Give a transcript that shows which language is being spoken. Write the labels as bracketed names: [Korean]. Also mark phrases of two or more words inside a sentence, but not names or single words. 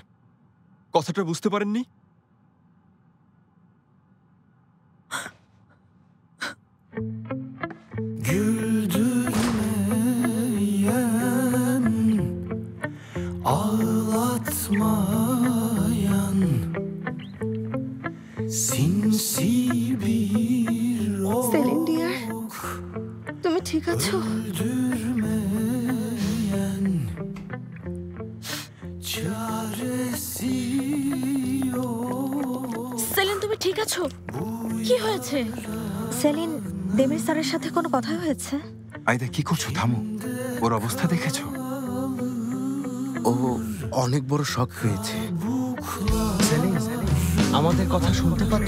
[Bangla] কথাটা বুঝতে পারেননি? [Turkish] Ağlatmayan sinsi bir [Bangla] সেলিন ডিয়ার, তুমি ঠিক আছো? [Turkish] öldürmeyen çaresi yok. [Bangla] সেলিন, তুমি ঠিক আছো? কি হয়েছে? সেলিন, দেমির স্যারের সাথে কোনো কথা হয়েছে? আয়দা, কি করছো? থামো। ওর অবস্থা দেখেছো? ও অনেক বড় শক পেয়েছে। সেলিন, আমাদের কথা শুনতে পাচ্ছ?